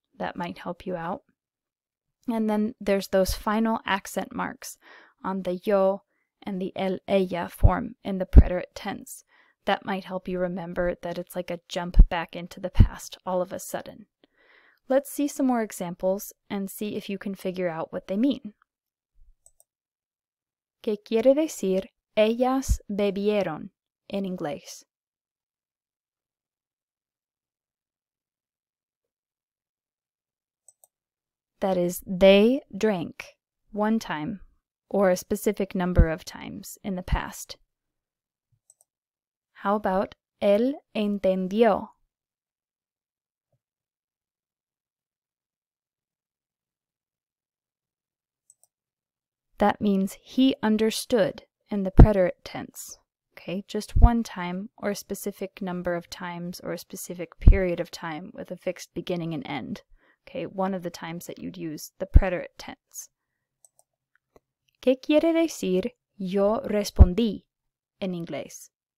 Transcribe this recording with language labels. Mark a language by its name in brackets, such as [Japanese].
[English] That might help you out. And then there's those final accent marks on the yo and the el, ella form in the preterite tense. That might help you remember that it's like a jump back into the past all of a sudden. Let's see some more examples and see if you can figure out what they mean. [Spanish] ¿Qué quiere decir ellas bebieron en inglés? [English] That is, they drank one time or a specific number of times in the past. How about [Spanish] él entendió? [English] That means he understood in the preterite tense. Okay, just one time or a specific number of times or a specific period of time with a fixed beginning and end. Okay, one of the times that you'd use the preterite tense. [Spanish] ¿Qué quiere decir yo respondí en inglés?